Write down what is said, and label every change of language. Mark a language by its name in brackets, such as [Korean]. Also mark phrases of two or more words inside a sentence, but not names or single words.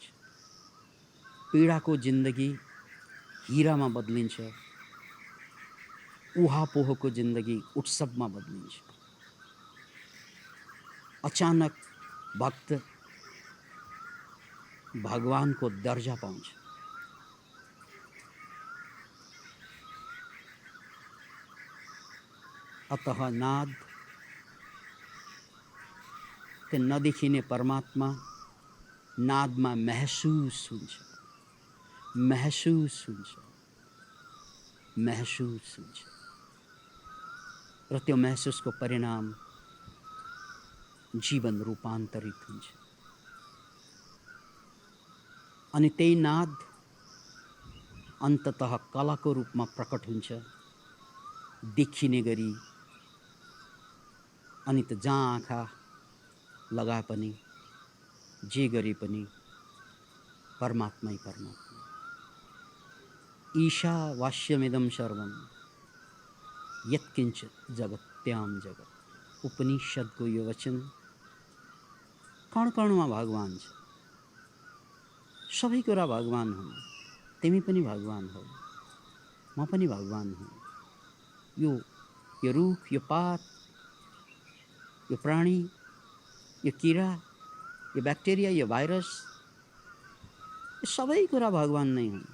[Nepali] पीडाको जिन्दगी हिरामा बदलिन्छ, उहापोहको जिन्दगी उत्सवमा बदलिन्छ। अचानक भक्त भगवानको दर्जा पाउँछ। अतः नाद त्यो नदेखिने परमात्मा नादमा महसुस हुन्छ, महसुस हुन्छ, महसुस हुन्छ। र त्यो महसुसको परिणाम जीवन रूपान्तरित हुन्छ। अनि त्यही नाद अन्ततः कलाको रूपमा प्रकट हुन्छ, देखिने गरी। अनि त जहाँ आँखा लगाए पनि, जे गरे पनि परमात्मै परमात्मा। [Sanskrit] ईशावास्यमिदं सर्वं यत्किञ्चित् जगत्यां जगत्। [Nepali] उपनिषदको यो वचन कण कणमा भगवान छ। सबै कुरा भगवान हुन्। तिमी पनि भगवान हौ, म पनि भगवान हुँ। यो रुख, यो पात, यो प्राणी, यो किरा, यो ब्याक्टेरिया, यो भाइरस, यो सबै कुरा भगवान नै हुन्।